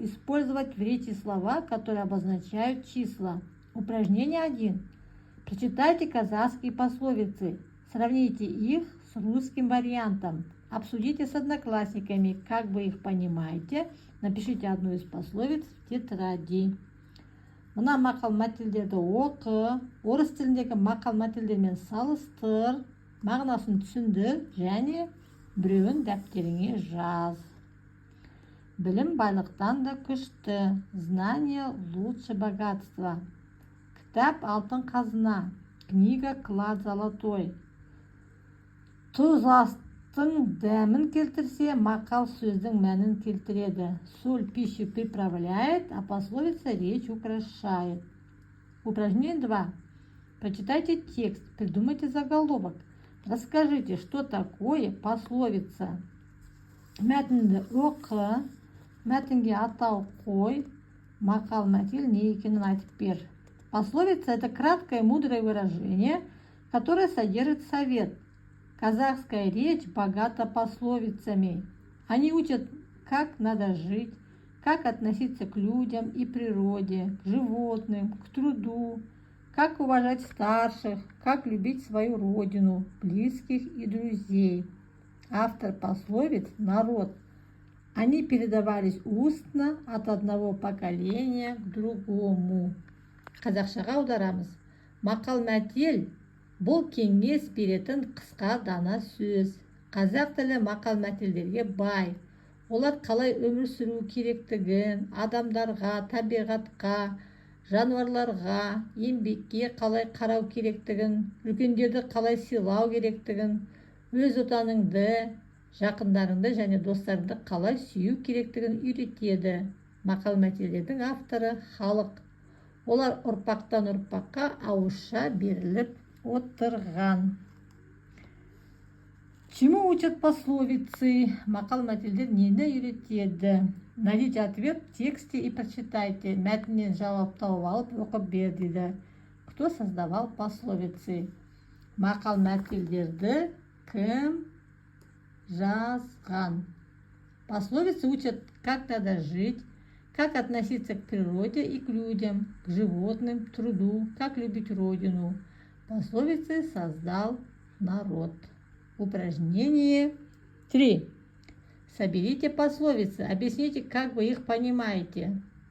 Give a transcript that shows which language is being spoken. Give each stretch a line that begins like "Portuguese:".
Russian: Использовать в речи слова, которые обозначают числа. Упражнение 1. Прочитайте казахские пословицы. Сравните их с русским вариантом. Обсудите с одноклассниками, как вы их понимаете. Напишите одну из пословиц в тетради.
Kazakh: Мына мақал-мәтелдерді оқы, орыс тіліндегі мақал-мәтелдермен салыстыр, мағынасын түсіндір және біреуін дәптеріңе жаз. Білім байлықтан да күшті.
Russian: Знание лучше богатства.
Kazakh: Кітап алтын қазына.
Russian: Книга клад золотой.
Kazakh: Тұз астың дәмін келтірсе, мақал сөздің мәнін келтіреді.
Russian: Соль пищу приправляет, а пословица речь украшает. Упражнение 2. Прочитайте текст, придумайте заголовок. Расскажите, что такое пословица.
Kazakh: Мәтінді оқы, мәтінге атау қой, мақал-мәтел не екенін айтып бер.
Russian: Пословица – это краткое мудрое выражение, которое содержит совет. Казахская речь богата пословицами. Они учат, как надо жить, как относиться к людям и природе, к животным, к труду, как уважать старших, как любить свою родину, близких и друзей. Автор пословиц – народ. Они передавались устно от одного поколения к другому.
Kazakh: Қазақшаға аударамыз. Мақал-мәтел бұл кеңес беретін қысқа дана сөз. Қазақ тілі мақал-мәтелдерге бай. Олар қалай өмір сүру керектігін, адамдарға, табиғатқа, жануарларға, еңбекке қалай қарау керектігін, үлкендерді қалай сыйлау керектігін, өз отаныңды, жақындарыңды және достарыңды қалай сүю керектігін үйретеді. Мақал-мәтелдердің авторы халық. Олар ұрпақтан ұрпаққа ауызша беріліп отырған.
Russian: Чему учат пословицы?
Kazakh: Мақал-мәтелдер нені үйретеді?
Russian: Найдите ответ в тексте и прочитайте.
Kazakh: Мәтіннен жауап тауып алып оқып бер дейді.
Russian: Кто создавал пословицы?
Kazakh: Мақал-мәтелдерді кім жазған?
Russian: Пословицы учат, как надо жить, как относиться к природе и к людям, к животным, к труду, как любить родину. Пословицы создал народ. Упражнение 3. Соберите пословицы, объясните, как вы их понимаете.